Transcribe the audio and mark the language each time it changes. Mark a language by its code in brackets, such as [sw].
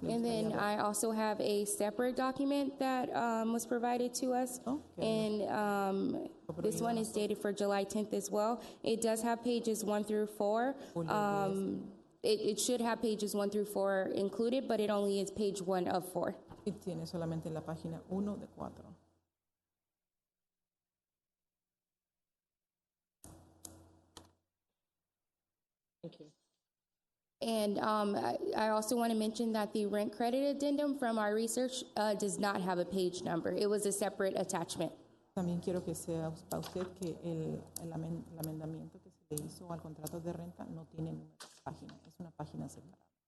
[en] And then I also have a separate document that was provided to us. And this one is dated for July 10th as well. It does have pages 1 through 4. It should have pages 1 through 4 included, but it only is page 1 of 4. [es] Y tiene solamente la página 1 de 4. [en] Thank you. And I also want to mention that the rent credit addendum from our research does not have a page number. It was a separate attachment. [es] También quiero que sepa usted que el amendamiento que se le hizo al contrato de renta no tiene número de página, es una página separada.